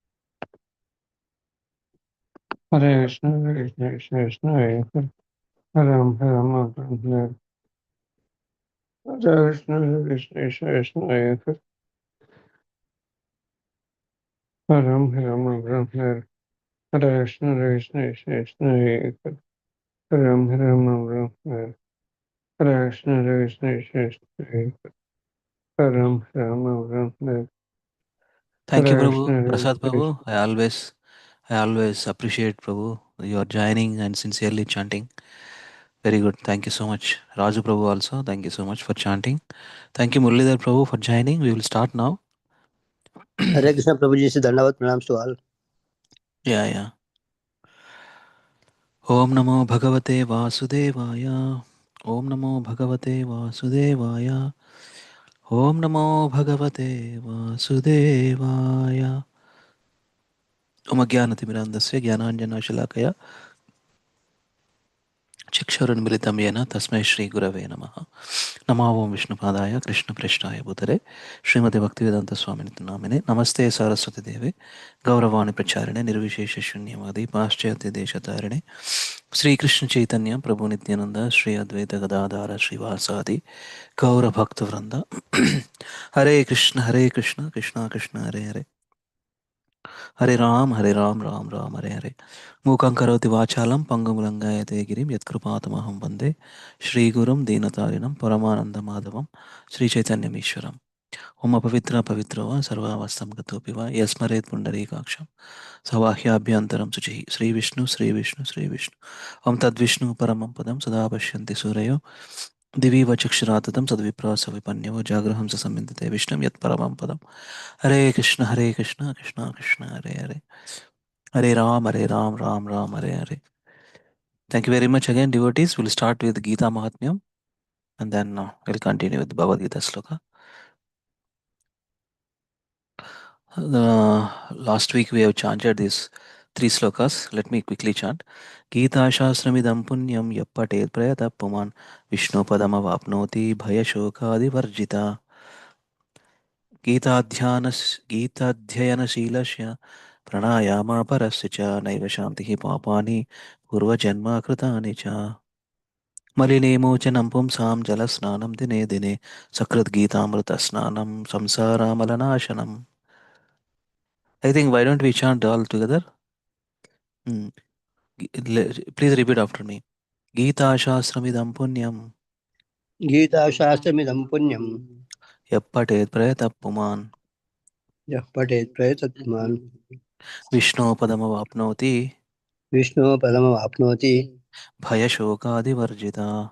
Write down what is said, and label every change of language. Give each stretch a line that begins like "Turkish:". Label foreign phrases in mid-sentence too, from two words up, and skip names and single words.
Sanskrit: हरे कृष्ण कृष्ण कृष्ण हरे राम हरे कृष्ण कृष्ण कृष्ण हरे राम हरे कृष्ण कृष्ण कृष्ण हरे राम हरे कृष्ण कृष्ण कृष्ण हरे राम, Hare Krishna, Krishna Krishna, Hare Ram, Hare Krishna, Krishna Krishna, Hare Ram,
English: Thank you, Hare Prabhu. Krishna, Prasad Krishna Prabhu, I always appreciate Prabhu your joining and sincerely chanting. Very good. Thank you so much. Raju Prabhu also, thank you so much for chanting. Thank you, Muralidhar Prabhu, for joining. We will start now. Hare Krishna Prabhuji se Dandavat Pranams to all. Yeah.
Sanskrit: ॐ नमो भगवते वासुदेवाय. ॐ नमो भगवते वासुदेवाय. ॐ नमो भगवते वासुदेवाय. ॐ अज्ञानतिमिरान्धस्य ज्ञानाञ्जनशलाकया चक्षुरुन्मिलितं येन तस्मै श्रीगुरवे नमः। नमो ओं विष्णुपादाय कृष्णप्रेष्ठाय भूतले श्रीमते भक्तिवेदान्तस्वामिनिति नामिने नमस्ते सारस्वतीदेवे गौरवाणि प्रचारिणे निर्विशेषशून्यवादी पाश्चात्यदेशतारिणे श्रीकृष्णचैतन्य प्रभुनित्यानन्द श्री अद्वैत गदाधार श्रीवासादि गौरभक्तवृन्द हरे कृष्ण कृष्ण कृष्ण हरे हरे हरे राम राम राम हरे हरे मूकं करोति वाचालं पङ्गुं लङ्घयते गिरिं यत्कृपातमहं वन्दे श्रीगुरुं दीनतारिणं परमानन्दमाधवं श्रीचैतन्यमीश्वरम् ओम पवित्र वा सर्वावस्थं गतोऽपि वा यस्मरेत् पुण्डरीकाक्षं सवाह्याभ्यन्तरं शुचिः श्रीविष्णु ओम तद्विष्णु परमं पदं सदा पश्यन्ति सूरयो दिवि व चक्षुराततं सद्विप्रास विपन्यो जागृहं स सम्मिन्दिते विष्णुं यत्परमं पदम् हरे कृष्ण कृष्ण कृष्ण हरे हरे हरे राम राम हरे हरे.
English: Thank you very much again, devotees. We'll start with Gita Mahatmyam and then we'll continue with Bhagavad Gita Sloka. Last week we have chanted these three slokas. Let me quickly chant.
Sanskrit: गीताशास्त्रमिदं पुण्यं यः पठेत् प्रयतः पुमान् विष्णोः पदम् अवाप्नोति भय शोकादि वर्जितः गीताध्ययनशीलस्य प्राणायामापरस्य च नैव शान्तिः पापानि पूर्वजन्म कृतानि च मलिनेमोचनं पुंसां जलस्नानं दिने दिने सकृद्गीतामृतस्नानं संसारामलनाशनम्.
English: I think why don't we chant all together? Hmm. Please repeat after me.
Sanskrit: गीताशास्त्रमिदं पुण्यं गीताशास्त्रमिदं पुण्यं. यः पठेत् प्रयतः पुमान् यः पठेत् प्रयतात्मन्. विष्णोः पदमवाप्नोति विष्णोः पदम आप्नोति. भयशोकादिवर्जितः